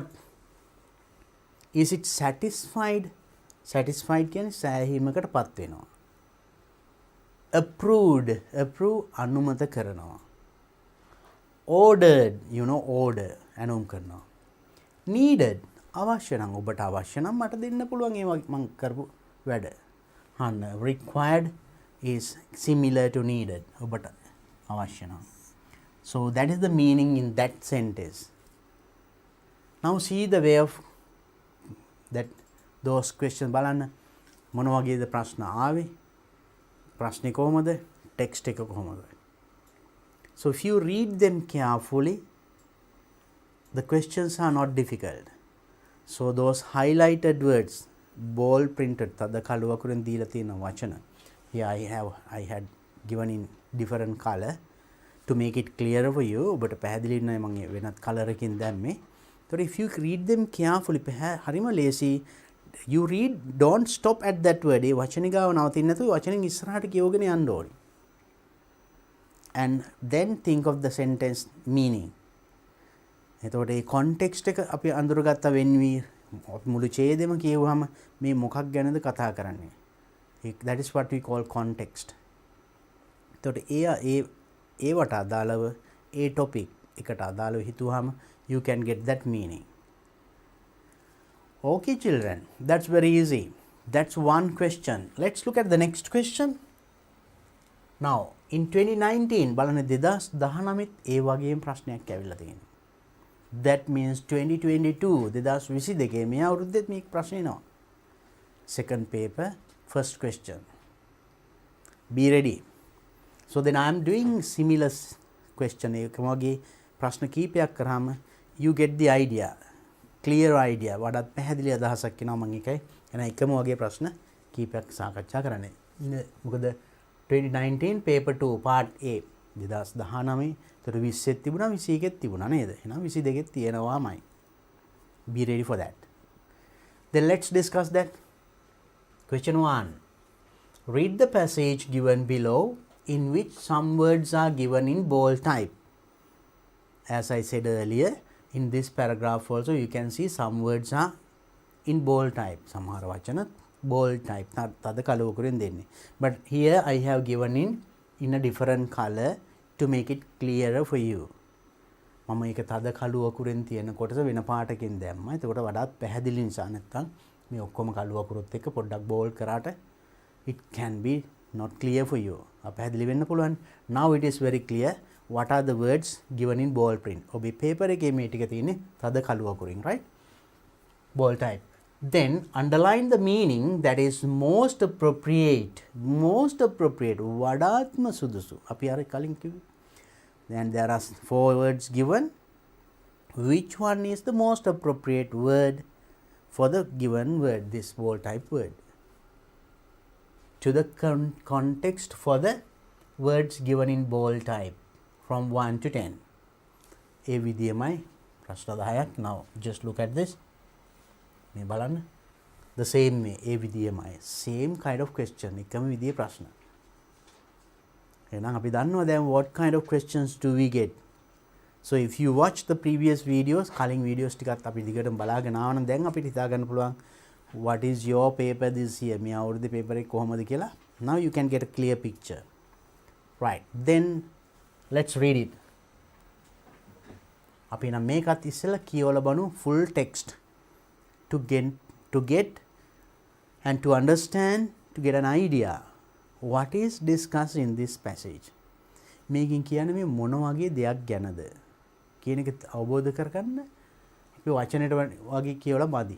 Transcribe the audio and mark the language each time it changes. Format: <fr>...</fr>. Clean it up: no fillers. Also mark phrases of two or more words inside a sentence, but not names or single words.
<en>Is it satisfied?</en> <si>Satisfied කියන්නේ සෑහීමකට පත් වෙනවා. Approved. Approve අනුමත කරනවා.</si> <en>Ordered. You know order.</en> <si>ඇනුම් කරනවා. Needed. අවශ්‍ය නම් ඔබට අවශ්‍ය නම් මට දෙන්න පුළුවන් ඒ මං කරපු වැඩ.</si> <en>හන්න required is similar to needed.</en> <si>ඔබට අවශ්‍ය නම්.</si> <en>So that is the meaning in that sentence. Now see the way of that those questions</en> <si>බලන්න මොන වගේද ප්‍රශ්න ආවේ? ප්‍රශ්නේ කොහමද? ටෙක්ස්ට් එක කොහමද?</si> <en>So if you read them carefully, the questions are not difficult. So those highlighted words, bold printed,</en> <si>තද කළු අකුරෙන් දීලා තියෙන වචන.</si> <en>Here I had given in different color to make it clearer for you.</en> <si>ඔබට පැහැදිලි වෙනවා මම වෙනත් color එකකින් දැම්මේ.</si> <en>So if you read them carefully,</en> <si>හරිම ලේසි.</si> <en>You read, don't stop at that word.</en> <si>ඒ වචනේ ගාව නවතින්න නැතුව වචනෙන් ඉස්සරහට කියවගෙන යන්න ඕනේ.</si> <en>And then think of the sentence meaning.</en> <si>එතකොට ඒ context එක අපි අඳුරගත්ත වෙන්වි මුළු ඡේදෙම කියවුවම මේ මොකක් ගැනද කතා කරන්නේ.</si> <en>That is what we call context.</en> <si>එතකොට ඒවට අදාළව ඒ topic එකට අදාළව හිතුවාම</si> <en>you can get that meaning. Okay children, that's very easy. That's one question. Let's look at the next question. Now in</en> <si>2019 බලන්න 2019 ඒ වගේම ප්‍රශ්නයක් ඇවිල්ලා තියෙනවා.</si> <en>That means</en> <si>2022 2022 මේ අවුරුද්දෙත් මේක ප්‍රශ්න එනවා.</si> <en>Second paper, first question. Be ready. So then I am doing similar question.</en> <si>එකම වගේ ප්‍රශ්න කීපයක් කරාම</si> <en>you get the idea. Clear idea.</en> <si>වඩාත් පැහැදිලි අදහසක් එනවා මම එකයි. එන එකම වගේ ප්‍රශ්න කීපයක් සාකච්ඡා කරන්නේ. මොකද 2019</si> <en>paper 2 part A</en> <si>2019 තොර 20 තිබුණා 21 තිබුණා නේද? එහෙනම් 22 තියෙනවාමයි.</si> <en>Be ready for that. Then let's discuss that. Question 1. Read the passage given below in which some words are given in bold type. As I said earlier, in this paragraph also you can see some words are in bold type.</en> <si>සමහර වචන</si> <en>bold type.</en> <si>තද කළු අකුරෙන් දෙන්නේ.</si> <en>But here I have given in a different color to make it clearer for you.</en> <si>මම ඒක තද කළු අකුරෙන් තියෙන කොටස වෙන පාටකින් දැම්මා. එතකොට වඩාත් පැහැදිලි නිසා නැත්තම් මේ ඔක්කොම කළු අකුරොත් එක්ක පොඩ්ඩක් bold කරාට</si> <en>it can be not clear for you.</en> <si>අපහැදිලි වෙන්න පුළුවන්.</si> <en>Now it is very clear what are the words given in bold print.</en> <si>ඔබේ paper එකේ මේ ටික තියෙන්නේ තද කළු අකුරින්,</si> <en>right? Bold type. Then underline the meaning that is most appropriate. Most appropriate.</en> <si>වඩාත්ම සුදුසු. අපි අර කලින් කිව්වේ.</si> <en>Then there are 4 words given. Which one is the most appropriate word for the given word, this bold type word? To the context for the words given in bold type from 1 to 10.</en> <si>ඒ විදියමයි ප්‍රශ්න 10ක්.</si> <en>Now just look at this.</en> <si>මේ බලන්න.</si> <en>The same way</en> <si>ඒ විදියමයි.</si> <en>Same kind of question.</en> <si>එකම විදියේ ප්‍රශ්න. එහෙනම් අපි දන්නවා දැන්</si> <en>what kind of questions do we get. So if you watch the previous videos,</en> <si>කලින් videos ටිකත් අපි දිගටම බලාගෙන ආව නම් දැන් අපිට හිතා ගන්න පුළුවන්</si> <en>what is your paper this year.</en> <si>මේ අවුරුද්දේ paper එක කොහොමද කියලා.</si> <en>Now you can get a clear picture. Right. Then let's read it.</en> <si>අපි නම් මේකත් ඉස්සෙල්ලා කියවලා බලමු</si> <en>full text to get and to understand, to get an idea what is discussed in this passage.</en> <si>මේකෙන් කියන්නේ මේ මොන වගේ දෙයක් ගැනද කියන එක අවබෝධ කරගන්න අපි වචනෙට වගේ කියවලා මදි.</si>